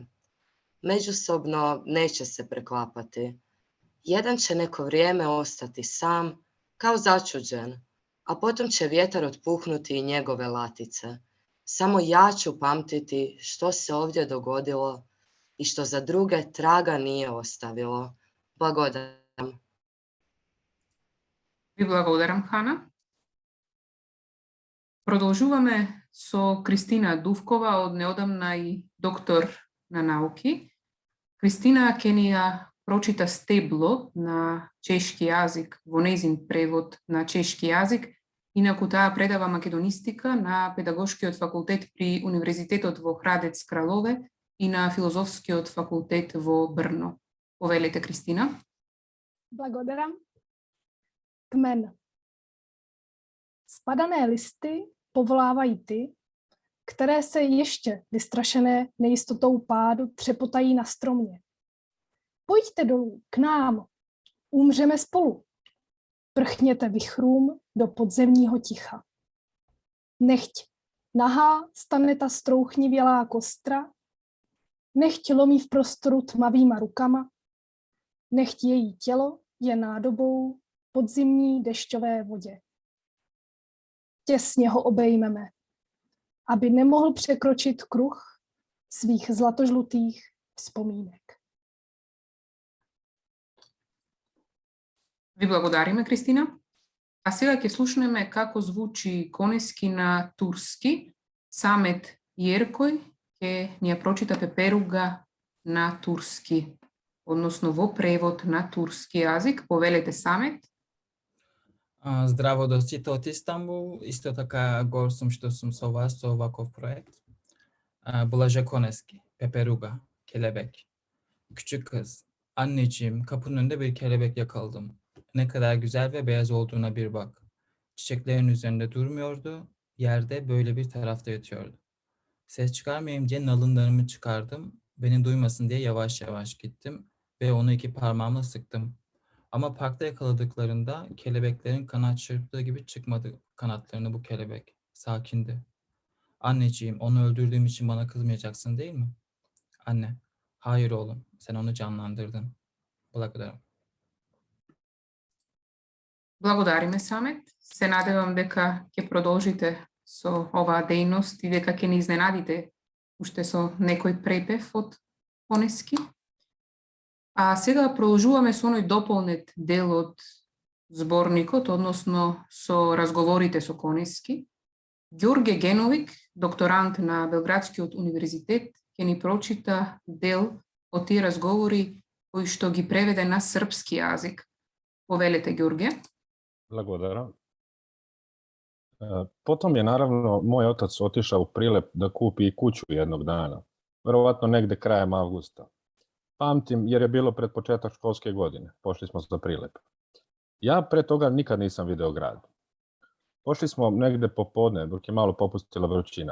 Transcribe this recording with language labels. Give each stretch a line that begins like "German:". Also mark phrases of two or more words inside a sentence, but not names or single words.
Croatian: Međusobno neće se preklapati. Jedan će neko vrijeme ostati sam, kao začuđen, a potom će vjetar otpuhnuti i njegove latice. Samo ja ću pamtiti što se ovdje dogodilo i što za druge traga nije ostavilo.
Macedonian: Blagodaram. Ви благодарам, Хана. Продолжуваме со Кристина Дувкова, од неодамна и доктор на науки. Кристина ќе ни ја прочита стебло на чешки јазик во нејзин превод на чешки јазик. Инаку таа предава македонистика на Педагошкиот факултет при Универзитетот во Храдец Кралове и на Филозофскиот факултет во Брно. Повелете, Кристина. Благодарам.
Czech: Kmen. Spadané listy povolávají ty, které se ještě vystrašené nejistotou pádu třepotají na stromě. Pojďte dolů, k nám, umřeme spolu. Prchněte vichrům do podzemního ticha. Nechť nahá stane ta strouchnivělá kostra, nechť lomí v prostoru tmavýma rukama, nechť její tělo je nádobou podzimní dešťové vodě. Těsně ho obejmeme, aby nemohl překročit kruh svých zlatožlutých vzpomínek.
Macedonian: Ви благодариме, Кристина. А сега ќе слушнеме како звучи конески на турски. Самет Јеркој ќе ни ја прочита Пеперуга на турски, односно во превод на турски јазик. Повелете, Самет. Здраво до сите од Истанбул, исто така гор сум што сум со вас со оваков проект. Блаже Koneski, Peperuga, kelebek.
Turkish: Küçük kız, anneciğim kapının önünde bir kelebek yakaladım. Ne kadar güzel ve beyaz olduğuna bir bak. Çiçeklerin üzerinde durmuyordu, yerde böyle bir tarafta yatıyordu. Ses çıkarmayayım diye nalınlarımı çıkardım, beni duymasın diye yavaş yavaş gittim ve onu 2 parmağımla sıktım. Ama parkta yakaladıklarında kelebeklerin kanat çırptığı gibi çıkmadı kanatlarını bu kelebek. Sakindi. Anneciğim, onu öldürdüğüm için bana kızmayacaksın değil mi? Anne, hayır oğlum, sen onu canlandırdın.
Macedonian: Благодарам. Благодариме, Самет. Се надевам дека ќе продолжите со оваа дејност и дека ќе ни изненадите уште со некој препев од конески. А сега продолжуваме со оној дополнет дел од зборникот, односно со разговорите со конески. Ѓорге Геновик, докторант на Белградскиот универзитет, ќе ни прочита дел од тие разговори кои што ги преведе на српски јазик. Повелете, Ѓорге. Благодарам.
Serbian: Potom je naravno moj otac otišao u Prilep da kupi i kuću jednog dana, verovatno negde krajem avgusta. Pamtim jer je bilo pred početak školske godine, pošli smo za Prilep. Ja pre toga nikad nisam video grad. Pošli smo negde popodne dok je malo popustila vrućina.